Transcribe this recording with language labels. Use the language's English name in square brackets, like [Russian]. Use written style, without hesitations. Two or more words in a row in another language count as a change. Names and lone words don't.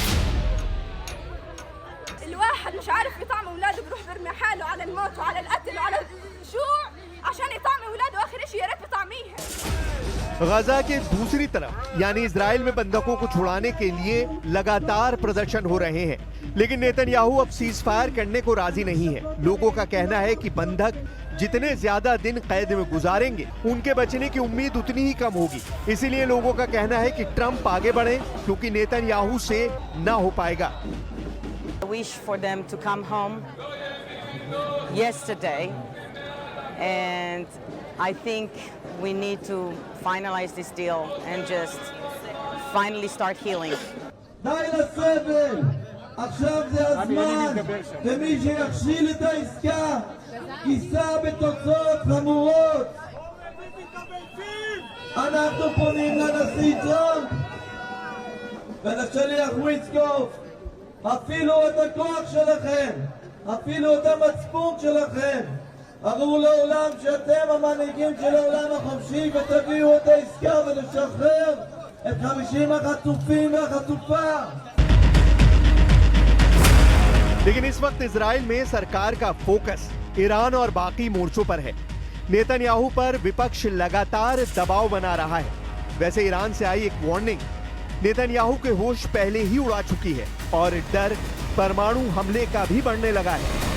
[Hindi] गजा के दूसरी तरफ यानी इजराइल में बंधकों को छुड़ाने के लिए लगातार प्रदर्शन हो रहे हैं, लेकिन नेतन्याहू अब [English] cease fire [Hindi] करने को राजी नहीं है। लोगों का कहना है कि बंधक जितने ज्यादा दिन कैद में गुजारेंगे, उनके बचने की उम्मीद उतनी ही कम होगी। इसीलिए लोगों का कहना है कि ट्रंप आगे बढ़े, क्योंकि नेतन्याहू से ना हो पाएगा। [English] wish for them to come home yesterday, and I think we need to finalize this deal and just finally start healing. [Hebrew] די לסבל, עכשיו זה הזמן, ומי שיכשיל את העסקה יישא בתוצאות חמורות. אנחנו פונים לנשיא טראמפ ולשליח וויטקוף, אפילו את הכוח שלכם, אפילו את המצפון שלכם, הראו לעולם שאתם המנהיגים של העולם החופשי ותביאו את העסקה ולשחרר את 50 החטופים והחטופה. [Hindi] लेकिन इस वक्त इजराइल में सरकार का फोकस ईरान और बाकी मोर्चों पर है। नेतन्याहू पर विपक्ष लगातार दबाव बना रहा है। वैसे ईरान से आई एक वार्निंग नेतन्याहू के होश पहले ही उड़ा चुकी है और डर परमाणु हमले का भी बढ़ने लगा है।